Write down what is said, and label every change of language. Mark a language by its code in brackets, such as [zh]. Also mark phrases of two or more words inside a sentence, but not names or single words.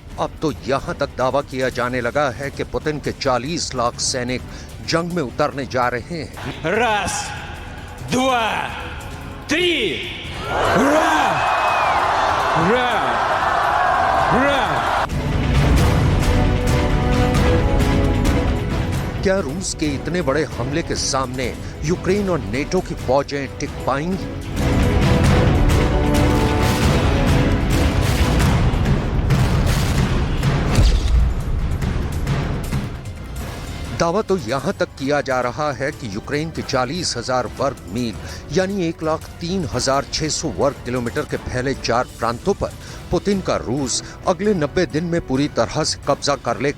[hi] अब तो यहाँ तक दावा किया जाने लगा है कि पुतिन के 40 लाख सैनिक जंग में उतरने जा रहे हैं। [ru] Раз, два, три! Ура! Ура! Ура! [hi] क्या रूस के इतने बड़े हमले के सामने यूक्रेन और नेटो की फौजें टिक पाएंगी? दावा तो यहां तक किया जा रहा है कि यूक्रेन के 40,000 वर्ग मील यानी 1,03,600 वर्ग किलोमीटर के फैले 4 प्रांतों पर पुतिन का रूस अगले 90 दिन में पूरी तरह से कब्जा कर लेगा।